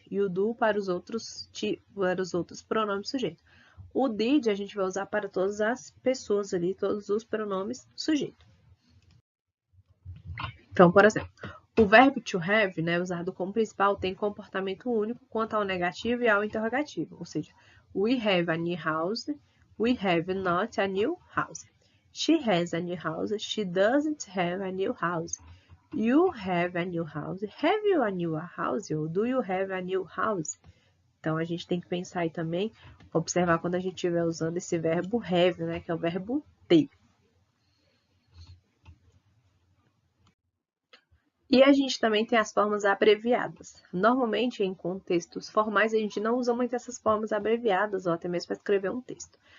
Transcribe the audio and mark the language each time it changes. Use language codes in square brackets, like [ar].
[pt] E o do para os outros pronomes sujeitos. O did a gente vai usar para todas as pessoas ali, todos os pronomes sujeitos. Então, por exemplo, o verbo to have, usado como principal, tem comportamento único quanto ao negativo e ao interrogativo. Ou seja, [en] we have a new house, we have not a new house. She has a new house, she doesn't have a new house. You have a new house. Have you a new house? Ou do you have a new house? [pt] Então, a gente tem que pensar aí também, observar quando a gente estiver usando esse verbo have, que é o verbo ter. E a gente também tem as formas abreviadas. Normalmente, em contextos formais, a gente não usa muito essas formas abreviadas, ou até mesmo para escrever um texto.